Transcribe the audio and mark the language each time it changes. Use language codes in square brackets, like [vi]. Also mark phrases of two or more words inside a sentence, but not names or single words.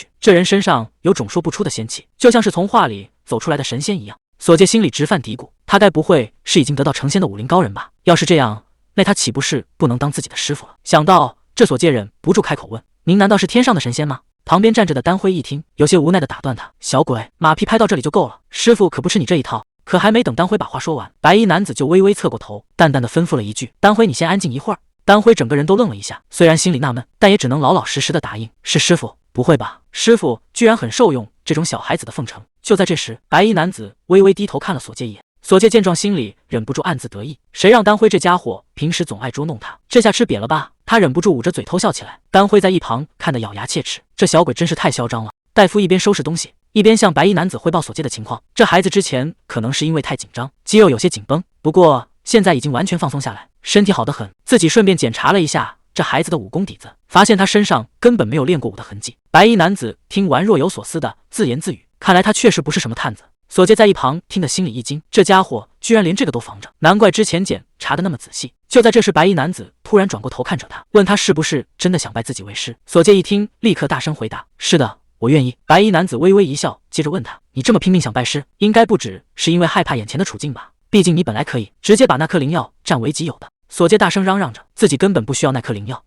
[zh] 這人身上有種說不出的仙氣，就像是從畫裡走出來的神仙一樣。索介心裡直犯嘀咕，他該不會是已經得到成仙的武林高人吧？要是這樣，那他豈不是不能當自己的師傅了？想到這，索介忍不住開口問，您難道是天上的神仙嗎？旁邊站着的丹輝一聽，有些無奈地打斷他，小鬼，馬屁拍到這裡就夠了，師傅可不吃你這一套。可還沒等丹輝把話說完，白衣男子就微微側過頭，淡淡的吩咐了一句，丹輝，你先安靜一會兒。丹輝整個人都愣了一下，雖然心裡納悶，但也只能老老實實的答應，是師傅。不會吧，師傅居然很受用這種小孩子的奉承。就在這時，白衣男子微微低頭看了索介一眼。索介見狀，心裡忍不住暗自得意，誰讓丹輝這家伙平時總愛捉弄他，這下吃瘪了吧？他忍不住捂着嘴偷笑起來。丹輝在一旁看得咬牙切齒，這小鬼真是太囂張了。大夫一邊收拾東西，一邊向白衣男子匯報索介的情況。這孩子之前可能是因為太緊張，肌肉有些緊繃，不過現在已經完全放鬆下來，身體好得很。自己順便檢查了一下這孩子的武功底子，發現他身上根本沒有練過武的痕跡。白衣男子聽完若有所思的自言自語，看來他確實不是什麼探子。索介在一旁聽得心裡一驚，這家伙居然連這個都防着，難怪之前檢查得那麼仔細。就在這時，白衣男子突然轉過頭看着他，問他是不是真的想拜自己為師。索介一聽，立刻大聲回答，是的，我願意。白衣男子微微一笑，接着問他，你這麼拼命想拜師，應該不只是因為害怕眼前的處境吧？畢竟你本來可以直接把那顆靈藥占為己有的。索介大聲嚷嚷着，自己根本不需要那顆靈藥。